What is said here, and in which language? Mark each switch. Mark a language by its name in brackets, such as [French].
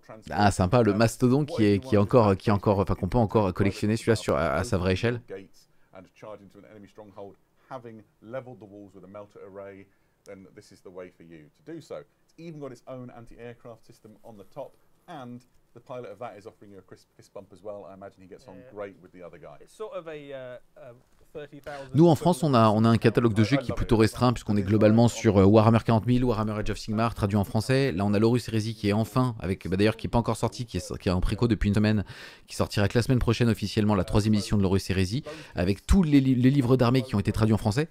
[French] Ah sympa, le mastodon qui est encore, enfin qu'on peut encore collectionner celui-là à sa vraie échelle. [English] And charge into an enemy stronghold, having leveled the walls with a melter array, then this is the way for you to do so. It's even got its own anti-aircraft system on the top, and the pilot of that is offering you a crisp fist bump as well. I imagine he gets on great with the other guy. It's sort of a [French] Nous en France, on a un catalogue de jeux qui est plutôt restreint puisqu'on est globalement sur Warhammer 40 000, Warhammer Age of Sigmar, traduit en français. Là, on a l'Horus Heresy qui est enfin, avec d'ailleurs qui est pas encore sorti, qui est en préco depuis une semaine, qui sortira que la semaine prochaine officiellement, la 3e édition de l'Horus Heresy, avec tous les livres d'armée qui ont été traduits en français.